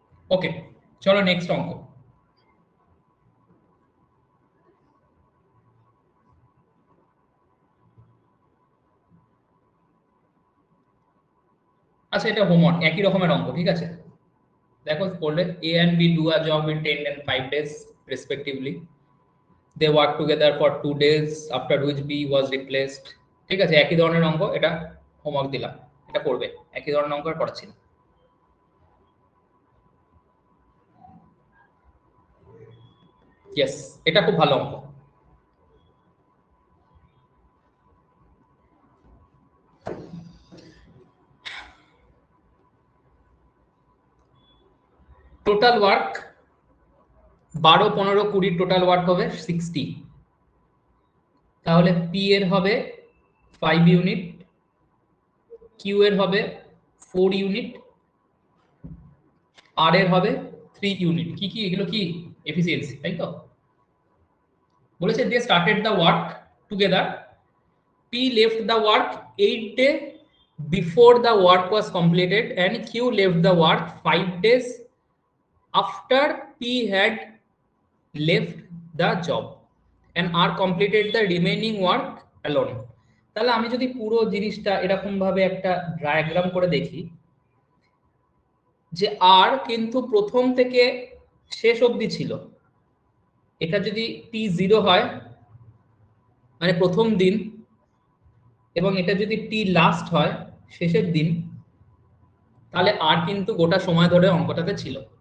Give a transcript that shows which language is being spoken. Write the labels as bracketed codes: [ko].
[bn] ওকে, চলো নেক্সট অঙ্ক। আচ্ছা, এটা হোমওয়ার্ক, একই রকমের অঙ্ক, ঠিক আছে। দেখো পড়লে [en] A and B do a job in 10 and 5 days respectively. They work together for 2 days after which B was replaced. [bn] ঠিক আছে, একই ধরনের অঙ্ক, এটা হোমওয়ার্ক দিলাম, এটা করবে। একই ধরনের অঙ্ক আর করাচ্ছি না। ইয়েস, এটা খুব ভালো অঙ্ক। টোটাল ওয়ার্ক 12, 15, 20 টোটাল ওয়ার্ক হবে 60। তাহলে পি এর হবে 5 ইউনিট, কিউ এর হবে 4 ইউনিট, আর এর হবে 3 ইউনিট। কি কি এগুলো? কি এফিসিয়েন্সি, তাই তো? বলেছে [en] They started the work together, P left the work 8 days before the work was completed and Q left the work 5 days after P had left the job and R completed the remaining work alone. [bn] তাহলে আমি যদি পুরো জিনিসটা এরকম ভাবে একটা diagram করে দেখি, যে আর কিন্তু প্রথম থেকে শেষ অবধি ছিল। এটা যদি T0 হয় মানে প্রথম দিন, এবং এটা যদি T লাস্ট হয় শেষের দিন, তাহলে আর কিন্তু গোটা সময় ধরে অঙ্কটাতে ছিল।